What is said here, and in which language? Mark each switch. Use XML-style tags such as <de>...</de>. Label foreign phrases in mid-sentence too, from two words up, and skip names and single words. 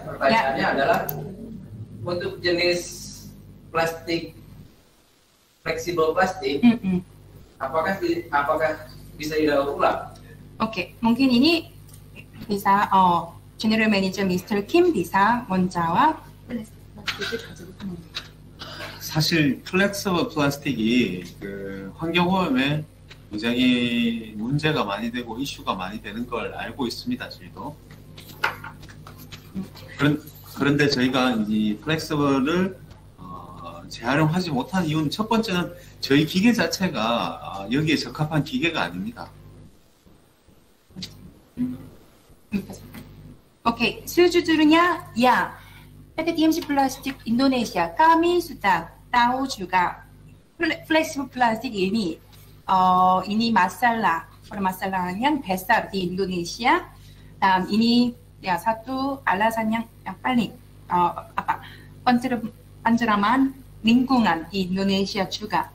<id>Pertanyaannya adalah untuk jenis plastik fleksibel plastik, apakah bisa didaur ulang? Oke, mungkin ini bisa</id> <en>General Manager</en> <id>Mr. Kim bisa menjawab.</id> <ko>사실 플렉서블 플라스틱이 그 환경오염에 굉장히 문제가 많이 되고 이슈가 많이 되는 걸 알고 있습니다. 저희도. 그런데 저희가 이 플렉서블을 재활용하지 못한 이유는 첫 번째는 저희 기계 자체가 여기에 적합한 기계가 아닙니다.</ko> <id>Oke, sejujurnya ya, PT DMC Plastik Indonesia kami sudah tahu juga fleksibel plastik ini permasalahan yang besar di Indonesia, dan ini ya satu alasan yang paling penceraman lingkungan di Indonesia juga.</id>